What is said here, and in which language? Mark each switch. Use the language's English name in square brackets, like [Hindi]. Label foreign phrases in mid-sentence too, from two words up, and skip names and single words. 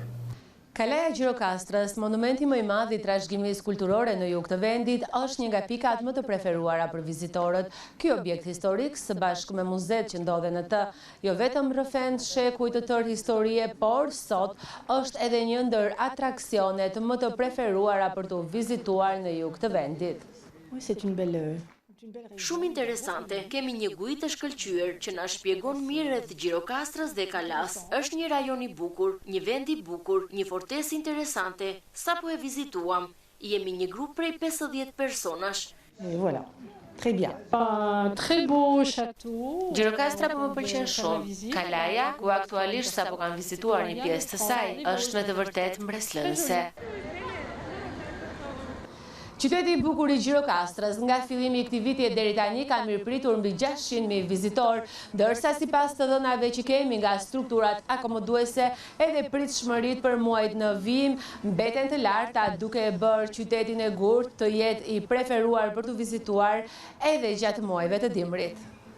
[Albanian] Kalaja e Gjirokastrës, monumenti më I madh I trashëgimisë kulturore në jug të vendit, është një nga pikat më të preferuara për vizitorët. Ky objekt historik, së bashku me muzet që ndodhen në të, jo vetëm rrëfen shekuj të tërë historie, por sot është edhe një ndër atraksionet më të preferuara për të vizituar në jug të vendit. [French] Oui, c'est une belle... [Albanian] Shumë interesante, kemi një gujë të shkëlqyer që na shpjegon mirë rreth Gjirokastrës dhe Kalas. Është një rajon I bukur, një vend I bukur, një fortesë interesante. Sapo e vizituam, jemi një grup prej 50 personash. [French] Voilà. Très bien. Très beau château. [Albanian] Gjirokastra po më pëlqen shumë. Kalaja, ku aktualisht sapo kam vizituar një pjesë të saj, është me të vërtetë mbreslënëse. Qyteti I bukur I Gjirokastrës nga fillimi I këtij viti deri tani ka mirëpritur mbi 600.000 vizitorë, ndërsa sipas të dhënave që kemi nga strukturat akomoduese, edhe pritshmëritë për muajt në vijim mbeten të larta, duke e bërë qytetin e Gurt të jetë I preferuar për të vizituar edhe gjatë muajve të dimrit.